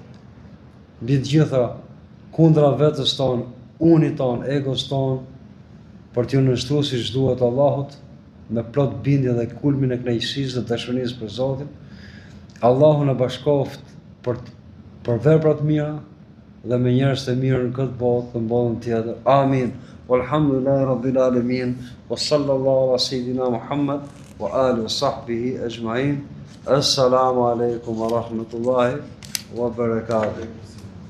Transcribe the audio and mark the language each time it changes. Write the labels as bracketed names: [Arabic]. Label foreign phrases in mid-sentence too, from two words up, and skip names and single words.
[Albanian] Mbi të gjitha kundra vetes tonë, unit tonë, egos tonë, për t'ju nështruar siç duhet Allahut, me plot bindje dhe kulmin e kënaqësisë dhe dashurisë për Zotin. Allahu na bashkoft për veprat mira dhe me njerëz të mirë në këtë botë dhe në botën tjetër. Amin. [Arabic] والحمد لله رب العالمين. وصلى الله على سيدنا محمد وآله وصحبه أجمعين. السلام عليكم ورحمة الله وبركاته.